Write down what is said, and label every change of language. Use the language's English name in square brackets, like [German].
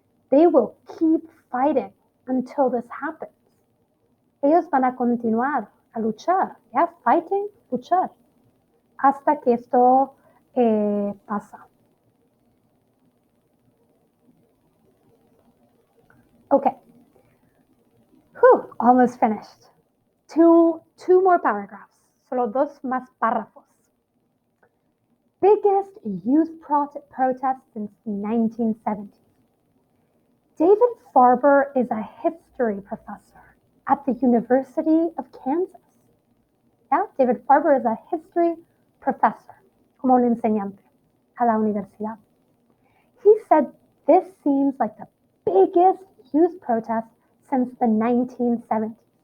[English] They will keep fighting until this happens. [Spanish] Ellos van a continuar a luchar, yeah? Fighting, luchar, hasta que esto pasa. [English] Okay. Whew, almost finished. Two more paragraphs. [Spanish] Solo dos más párrafos. [English] Biggest youth protest since the 1970s. David Farber is a history professor at the University of Kansas. Yeah, David Farber is a history professor, [Spanish] como un enseñante a la universidad. [English] He said this seems like the biggest youth protest since the 1970s.